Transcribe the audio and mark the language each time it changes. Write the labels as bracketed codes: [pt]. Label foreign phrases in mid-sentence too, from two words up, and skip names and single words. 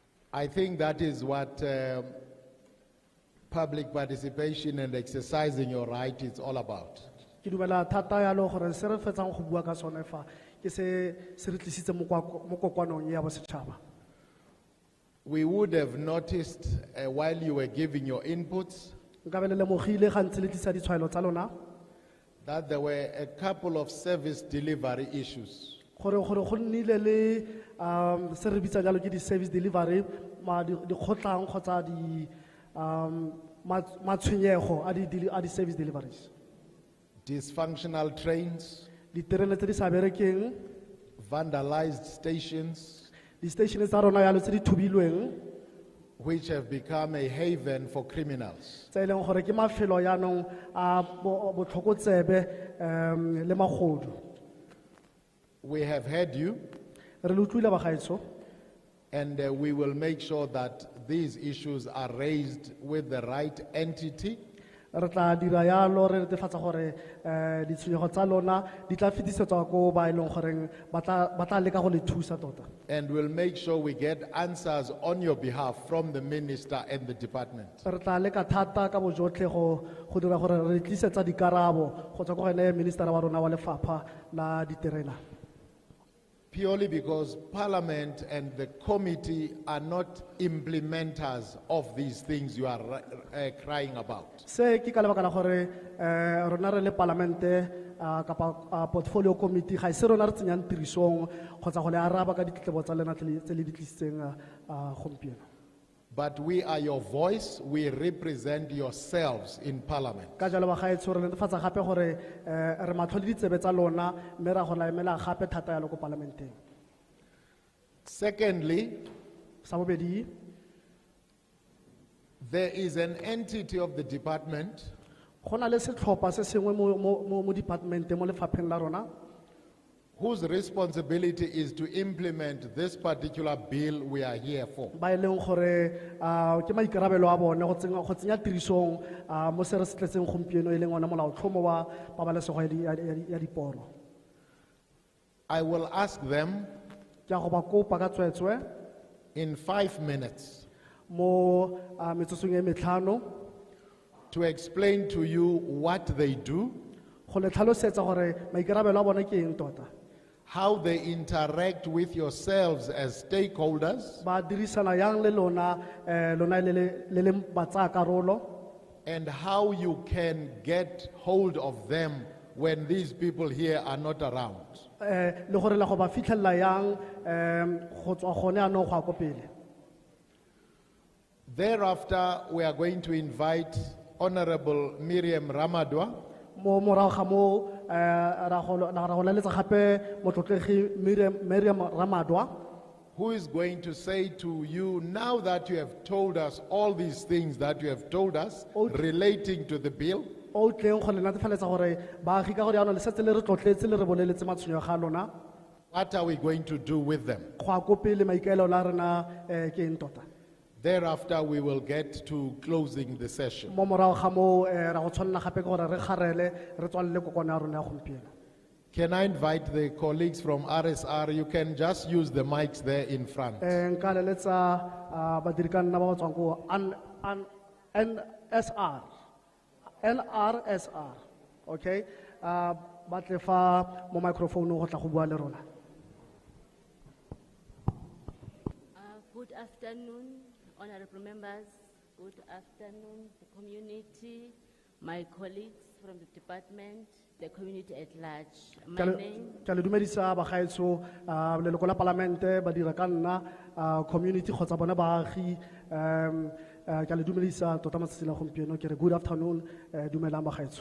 [en] I think that is what public participation and exercising your right is all about. [tn] Ke dumela thata yalo gore se re fetsang go bua ka sone fa ke se se re tlisitse mo kokoanong ya bosetšhaba. [en] We would have noticed while you were giving your inputs [tn] Nka be le lemogile ga ntse le tlisa ditshwaelo tsa lona [en] that there were a couple of service delivery issues. [tn] gore go nnile le se re bitsa jalo ke di- [en] service delivery [tn] dikgotlang kgotsa matshwenyego a di- [en] service deliveries. Dysfunctional trains, [tn] Diterene tse di sa berekeng, [en] vandalized stations, [tn] di-station tsa rona yalo tse di thubilweng [en] which have become a haven for criminals. [tn] tse e leng gore ke mafelo yaanong a botlhokotsebe le magodu. [en] We have heard you, [tn] Re le utlwile bagaetsho, [en] and we will make sure that these issues are raised with the right entity. [tn] re tla dira yalo re netefatsa gore ditshwenyego tsa lona di tla fetisetswa ko ba e leng goreng ba tla leka go le thusa tota. [en] And we'll make sure we get answers on your behalf from the minister and the department. [tn] Re tla leka thata ka bojotlhe go dira gore re tlisetsa dikarabo go tswa ko go ene ministera wa rona wa lefapha la diterena. [en] Purely because Parliament and the committee are not implementers of these things you are crying about. [tn] Se ke ka lebaka la gore rona re le parlamente kapa [en] portfolio committee [tn] ga se rona re tsenyang tirisong kgotsa go le araba ka ditletlebo tsa lena tse le di tlisitseng gompieno. [en] But we are your voice, we represent yourselves in Parliament. [tn] Ka jalo bagaetsho re netefatsa gape gore re matlho le ditsebe tsa lona mme ra go laemela gape thata yalo ko parlamenteng. [en] Secondly, [tn] Sa bobedi, [en] there is an entity of the department [tn] go na le setlhopha se sengwe mo departmente mo lefapheng la rona [en] whose responsibility is to implement this particular bill we are here for. [tn] ba e leng gore ke maikarabelo a bone go tsenya tirisong mo se re se tletseng gompieno e leng ona molaotlhomo wa pabalesego ya diporo. [en] I will ask them [tn] Ke a go ba kopa ka tswetswe [en] in 5 minutes [tn] mo metsotsong e metlhano [en] to explain to you what they do, [tn] go le tlhalosetsa gore maikarabelo a bone ke eng tota, [en] how they interact with yourselves as stakeholders, [tn] ba dirisana yang le lona lona le leng batsayakarolo, [en] and how you can get hold of them when these people here are not around. [tn] le gore la go ba fitlhelela yang go tswa gone anong go ya ko pele. [en] Thereafter, we are going to invite Honorable Miriam Ramadwa, [tn] Mo morago ga mo ra go leletsa gape motlotlegi Miriam Ramadwa, [en] who is going to say to you, now that you have told us all these things that you have told us relating to the bill, [tn] o tleng go le netefaletsa gore baagi ka gore yaanong le setse le re tlotletse le re boleletse matshwenyego ga lona [en] what are we going to do with them? [tn] go ya ko pele maikaelelo la rena ke eng tota. [en] Thereafter, we will get to closing the session. [tn] Mo morago ga mo ra go tshwanela gape ke gore re garele re tswalele kokwana ya rona ya gompieno. [en] Can I invite the colleagues from RSR? You can just use the mics there in front. [tn] Nka leletsa badiri ka nna ba ba tswang ko NRSR, okay, ba tle fa mo microphone go tla go bua le rona. [en] Good afternoon, honorable members. Good afternoon, the community, my colleagues from the department, the community at large. My name, [tn] Ke le dumedisa bagaetsho leloko la parlamente badira ka nna community kgotsa bona baagi ke le dumedisa tota matsatsi la gompieno ke re [en] good afternoon [tn] dumelang bagaetsho.